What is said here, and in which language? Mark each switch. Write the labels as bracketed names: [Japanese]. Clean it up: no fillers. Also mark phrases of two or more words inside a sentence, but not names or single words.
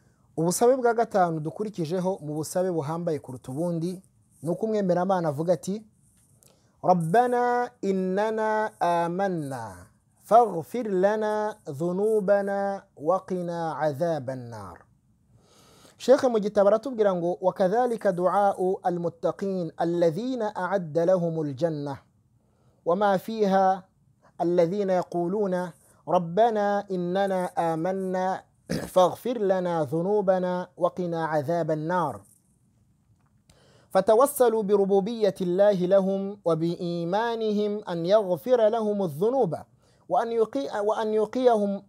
[Kinyarwanda] ubusabe bwa gatanu dukurikijeho mu busabe buhambaye kuruta ubundi nuko umwemeramana avuga ati [Arabic] ربنا إننا آمنا فاغفر لنا ذنوبنا وقنا عذاب النار. [Kinyarwanda] Sheikh mu gitabo aratubwira ngo [Arabic] وكذلك دعاء المتقين الذين أعد لهم الجنة وما فيها الذين يقولون ربنا إننا آمنا فاغفر لنا ذنوبنا وقنا عذاب النار. فتوسلوا بربوبية الله لهم وبإيمانهم أن يغفر لهم الذنوب وأن يقيهم